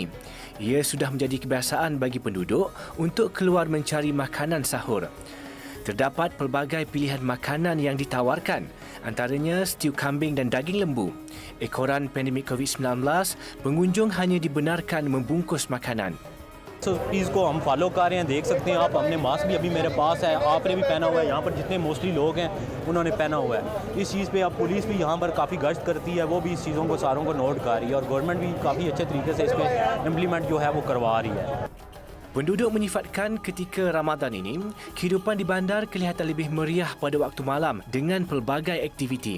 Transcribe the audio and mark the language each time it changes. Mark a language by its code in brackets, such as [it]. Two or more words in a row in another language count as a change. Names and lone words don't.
[ms] Ia sudah menjadi kebiasaan bagi penduduk untuk keluar mencari makanan sahur. Terdapat pelbagai pilihan makanan yang ditawarkan, antaranya stew kambing dan daging lembu. Ekoran pandemik COVID-19, pengunjung hanya dibenarkan membungkus makanan. [hi] So चीज़ को हम फॉलो कर रहे हैं, देख सकते हैं आप, हमने मास्क भी अभी मेरे पास है, आपने भी पहना हुआ है, यहाँ पर जितने मोस्टली लोग हैं उन्होंने पहना हुआ है। इस चीज़ पे अब पुलिस भी यहाँ पर काफ़ी गश्त करती है, वो भी इस चीज़ों को सारों को नोट कर रही है और गवर्नमेंट भी काफ़ी अच्छे तरीके से इस पर इम्प्लीमेंट जो है वो करवा रही है। [ms] Penduduk menyifatkan ketika Ramadan ini, kehidupan di bandar kelihatan lebih meriah pada waktu malam dengan pelbagai aktiviti.